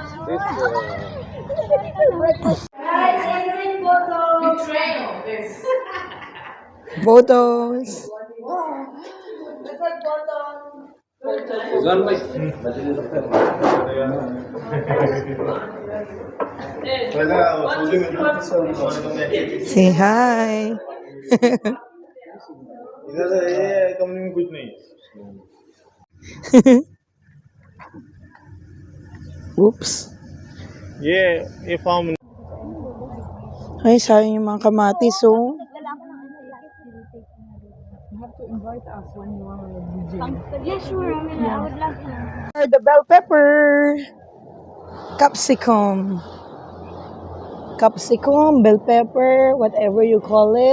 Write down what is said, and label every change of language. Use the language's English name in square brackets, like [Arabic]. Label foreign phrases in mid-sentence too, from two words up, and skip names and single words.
[English] Photos! Say hi! [Hindi] कंपनी में कुछ नहीं [English] Oops! [Hindi] ये फार्म [Filipino] Ay, sayang yung mga kamatis, oh. [English] Yes, sure. I would love to. The bell pepper, capsicum, bell pepper, whatever you call it.